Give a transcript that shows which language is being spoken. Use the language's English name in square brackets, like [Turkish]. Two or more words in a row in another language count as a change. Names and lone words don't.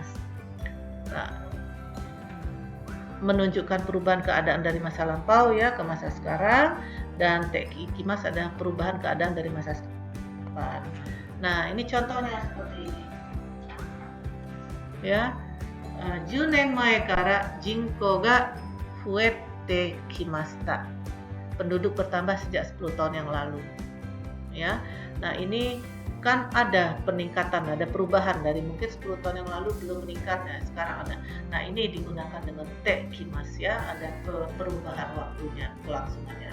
[Indonesian] Nah, menunjukkan perubahan keadaan dari masa lampau, ya, ke masa sekarang, dan [Japanese] て行きます [Indonesian] adalah perubahan keadaan dari masa depan. Nah, ini contohnya seperti ini, ya. [Japanese] 10 年前から人口が増えてきました。 [Indonesian] Penduduk bertambah sejak 10 tahun yang lalu, ya. Nah, ini kan ada peningkatan, ada perubahan dari mungkin 10 tahun yang lalu belum meningkat, ya, sekarang ada. Nah, ini digunakan dengan [Japanese] て行きます, [Indonesian] ya, ada perubahan waktunya, kelangsungannya.